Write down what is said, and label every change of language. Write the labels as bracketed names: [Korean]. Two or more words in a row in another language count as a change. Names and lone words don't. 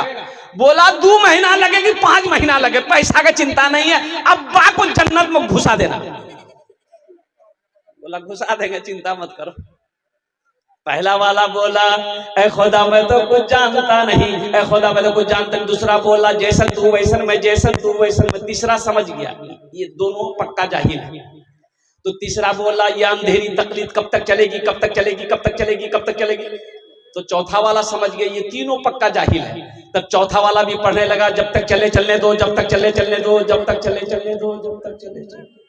[Hindi] बोला 2 महीना लगेगी 5 महीना लगे, पैसा का चिंता नहीं है, अब्बा को जन्नत में घुसा देना। बोला घुसा देंगे, चिंता मत करो। पहला वाला बोला ए खुदा मैं तो कुछ जानता नहीं, ए खुदा मैं तो कुछ जानता नहीं। दूसरा बोला जैसन तू वैसन मैं, जैसन तू वैसन मैं। तीसरा समझ गया ये दोनों पक्का जाहिल है। तो तीसरा बोला ये अंधेरी तकलीद कब तक चलेगी, कब तक चलेगी, कब तक चलेगी, कब तक चलेगी। तो चौथा वाला समझ गया ये तीनों पक्का जाहिल है। तब चौथा वाला भी पढ़ने लगा जब तक चले चलने दो, जब तक चले चलने दो, जब तक चले चलने दो, जब तक चले चलने।